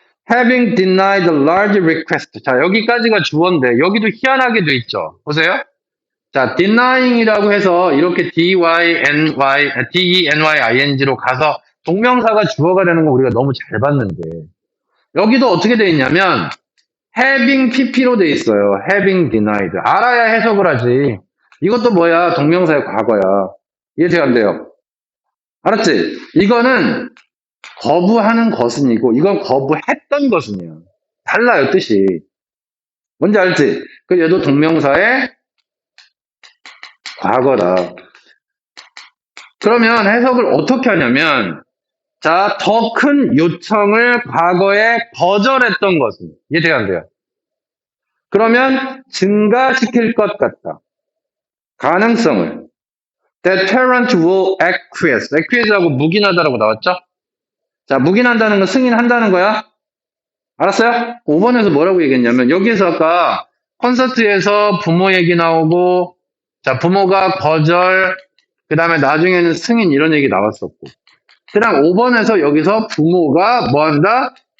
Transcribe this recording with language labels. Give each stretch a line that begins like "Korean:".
English: Having denied a large request.
Korean: 자, 여기까지가 주어인데 여기도 희한하게 돼 있죠. 보세요. 자, denying이라고 해서 이렇게 D-E-N-Y-I-N-G로 가서 동명사가 주어가 되는 거 우리가 너무 잘 봤는데 여기도 어떻게 돼 있냐면 having pp로 돼 있어요. having denied. 알아야 해석을 하지. 이것도 뭐야? 동명사의 과거야. 이해돼요, 안 돼요? 알았지? 이거는 거부하는 것은이고 이건 거부했던 것은이야. 달라요, 뜻이. 뭔지 알지? 그 얘도 동명사의 과거다. 그러면 해석을 어떻게 하냐면 자, 더 큰 요청을 과거에 거절했던 것은 이해돼요, 안 돼요? 그러면 증가시킬 것 같다. 가능성을
English: That parent will acquiesce.
Korean: acquiesce하고 묵인하다라고 나왔죠? 자, 묵인한다는 건 승인한다는 거야. 알았어요? 5번에서 뭐라고 얘기했냐면 여기에서 아까 콘서트에서 부모 얘기 나오고 자, 부모가 거절 그 다음에 나중에는 승인 이런 얘기 나왔었고 그다음 5번에서 여기서 부모가 뭐한다?